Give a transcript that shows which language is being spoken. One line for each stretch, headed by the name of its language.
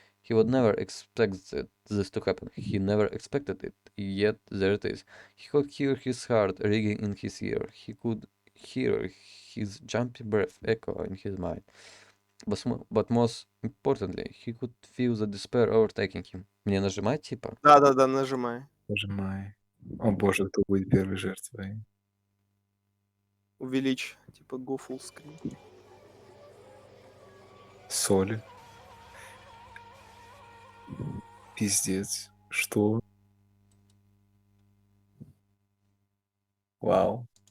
English: He would never expect this to happen. He never expected it. Yet there it is. He could hear his heart ringing in his ear. He could hear his jumpy breath echo in his mind. But most importantly, he could feel the despair overtaking him.
Russian: Мне нажимать, типа? Да, нажимай. Нажимай. О боже, кто будет первой жертвой? Увеличь, типа
English: go full screen.
Russian: Соль. Пиздец. Что? Вау.